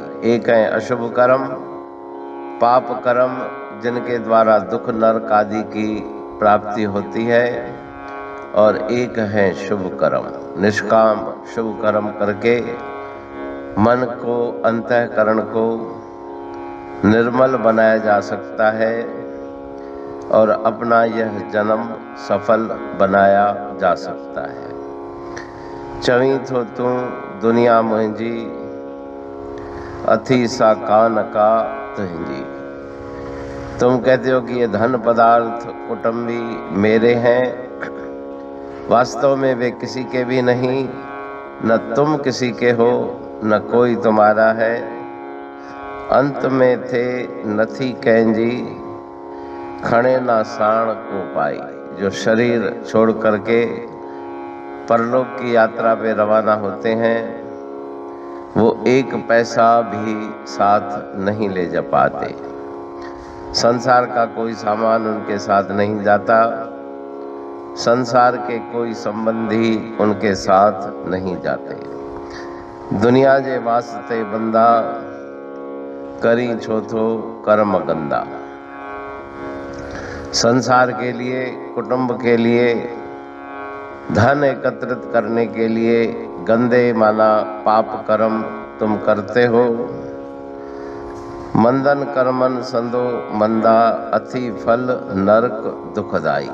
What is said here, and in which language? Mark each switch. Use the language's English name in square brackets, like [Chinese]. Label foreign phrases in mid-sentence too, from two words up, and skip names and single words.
[Hindi] एक है अशुभ कर्म, पाप कर्म, जिनके द्वारा दुख नरक आदि की प्राप्ति होती है, और एक है शुभ कर्म। निष्काम शुभ कर्म करके मन को, अंतःकरण को निर्मल बनाया जा सकता है और अपना यह जन्म सफल बनाया जा सकता है। [Sindhi] चवी थो तू दुनिया मुंहिंजी, अथी सा कान का तुहिंजी। [Hindi] तुम कहते हो कि ये धन पदार्थ कुटुंबी मेरे हैं, वास्तव में वे किसी के भी नहीं, न तुम किसी के हो, न कोई तुम्हारा है। [Sindhi] अंत में थे नथी कैंजी, खणे ना साण को पाई। [Hindi] जो शरीर छोड़ करके परलोक की यात्रा पे रवाना होते हैं, वो एक पैसा भी साथ नहीं ले जा पाते। संसार का कोई सामान उनके साथ नहीं जाता, संसार के कोई संबंधी उनके साथ नहीं जाते। [Sindhi] दुनिया जे वास्ते बंदा, करी छो थो कर्म गंदा। [Hindi] संसार के लिए, कुटुंब के लिए, धन एकत्रित करने के लिए गंदे माना पाप कर्म तुम करते हो। [Sindhi] मंदन कर्मन संदो मंदा, अति फल नरक दुखदाई।